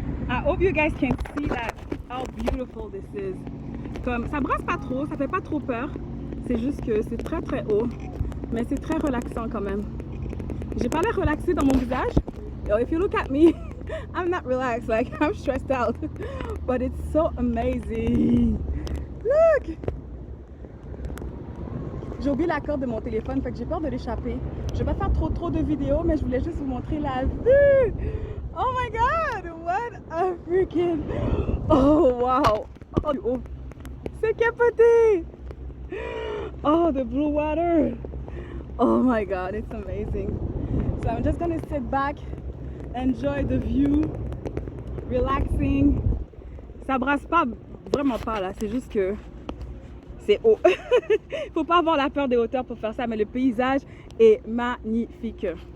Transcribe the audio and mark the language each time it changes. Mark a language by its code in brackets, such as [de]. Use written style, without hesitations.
[en] I hope you guys can see that, how beautiful this is. [fr] Comme, ça brasse pas trop, ça fait pas trop peur. C'est juste que c'est très très haut. Mais c'est très relaxant quand même. J'ai pas l'air relaxée dans mon visage. [en] Yo, if you look at me, I'm not relaxed, like I'm stressed out. But it's so amazing. Look! [fr] J'ai oublié la corde de mon téléphone, fait que j'ai peur de l'échapper. Je vais pas faire trop de vidéos, mais je voulais juste vous montrer la vue. [en] Oh my god, what a freaking... Oh wow. Oh, [fr] c'est capoté. [en] Oh, the blue water. Oh my god, it's amazing. So I'm just gonna sit back, enjoy the view, relaxing. [fr] Ça brasse pas, vraiment pas là, c'est juste que c'est haut. Faut pas avoir la peur des hauteurs pour faire ça, mais le paysage est magnifique.